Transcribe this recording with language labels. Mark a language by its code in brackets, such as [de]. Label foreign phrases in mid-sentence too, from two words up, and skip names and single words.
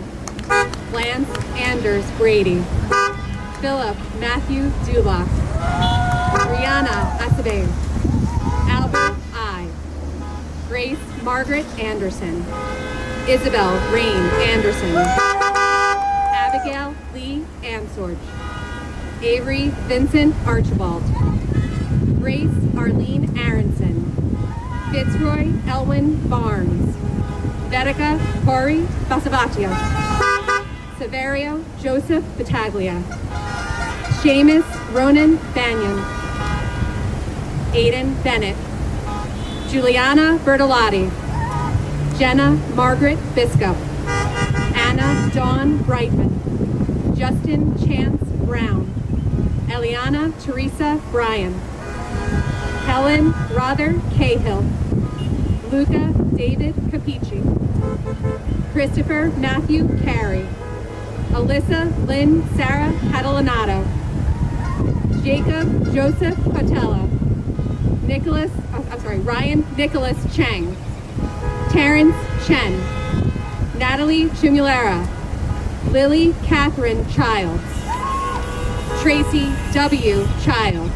[en] Lance Anders Brady. Philip Matthew Dulock. Brianna Estatico. Albert I. Grace Margaret Anderson. Isabelle Rain Anderson. Abigail Lee Ansorge. Avery Vincent Archibald. Grace Arlene Aronson. Fitzroy Elwin Barnes. Vetica Corey Basavatios. Severio Joseph Battaglia. Seamus Ronan Banyan. Aidan Bennett. Juliana Bertolotti. Jenna Margaret Biscup. Anna Dawn Brightman. Justin Chance Brown. Eliana Teresa Bryan. Helen Rother Cahill. Luca David Capici. Christopher Matthew Carey. Alyssa Lynn Sarah Catalanato. Jacob Joseph Cotella. Ryan Nicholas Chang. Terrence Chen. Natalie Chumulera. Lily Catherine Childs. Tracy W. Childs.